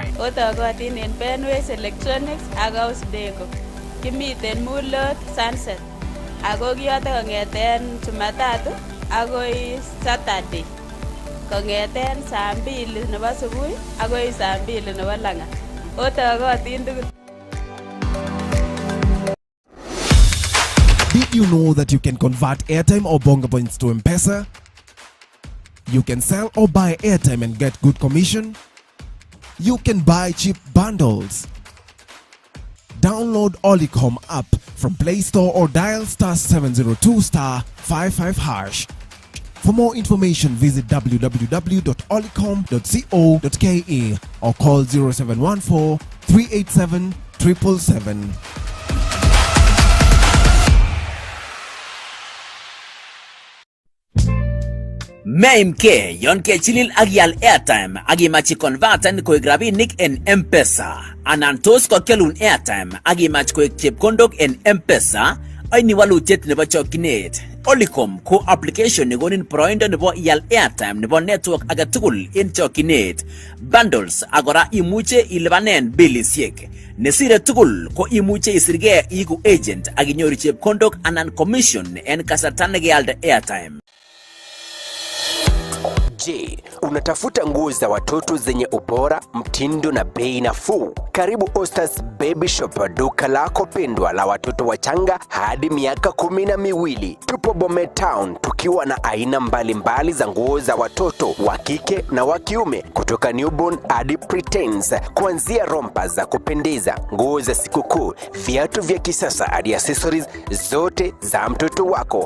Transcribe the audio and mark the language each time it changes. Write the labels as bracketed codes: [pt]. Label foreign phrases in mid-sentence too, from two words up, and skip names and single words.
[kln] Otokotin en Benways Electronics ak House Deco. Kimiten Mulot Sunset. Ako kiyoto kong'eten Jumatatu akoi Saturday. Kong'eten saa 2 nebo subui akoi saa 2 nebo lang'at. Otokotin tugul. [en] Did you know that you can convert airtime or bonga points to M-Pesa? You can sell or buy airtime and get good commission. You can buy cheap bundles. Download Olicom app from Play Store or dial *702*55#. For more information, visit www.olicom.co.ke or call 0714 387 777. [kln] Meimke yon kechilil ak ial airtime ak imach ikonverten koek rabinik en M-Pesa anan tos kokyalun airtime ak imach koek chepkondok en M-Pesa, aini walutiet nebo chokchinet. Olicom ko application nekonin boroindo nebo ial airtime nebo network agetugul en chokchinet. Bundles agora imuche ilipanen bilisiek. Nesire tugul ko imuche isirge iku agent ak inyoru chepkondok anan commission en kasarta nekealde airtime. [sw] Je, unatafuta nguo za watoto zenye ubora, mtindo na bei nafuu? Karibu Ostas Baby Shop, duka lako pendwa la watoto wachanga hadi miaka 12. Tupo Bomet Town tukiwa na aina mbalimbali za nguo za watoto wa kike na wa kiume, kutoka newborn hadi preteens, kuanzia rompa za kupendeza, nguo za sikukuu, viatu vya kisasa hadi accessories zote za mtoto wako.